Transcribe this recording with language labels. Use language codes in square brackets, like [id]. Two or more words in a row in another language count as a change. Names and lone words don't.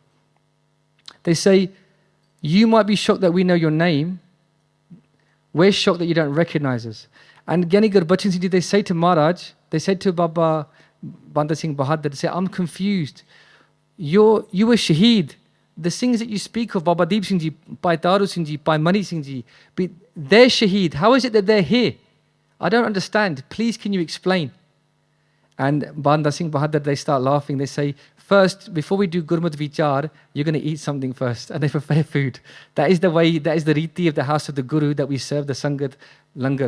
[en] They say, you might be shocked that we know your name. We're shocked that you don't recognize us. And Giani Gurbachan Singh Ji, they say to Maharaj, they said to Baba Banda Singh Bahadur, they say, I'm confused. You were Shaheed. The things that you speak of, Baba Deep Singh Ji, Bhai Taru Singh Ji, Bhai Mani Singh Ji, they're Shaheed. How is it that they're here? I don't understand. Please, can you explain? And Banda Singh Bahadur, they start laughing. They say, first, before we do [pa] Gurmukh Vichar, [en] you're going to eat something first. And they prepare food. That is the way, that is the riti of the house of the Guru, that we serve the [pa] Sangat Langar.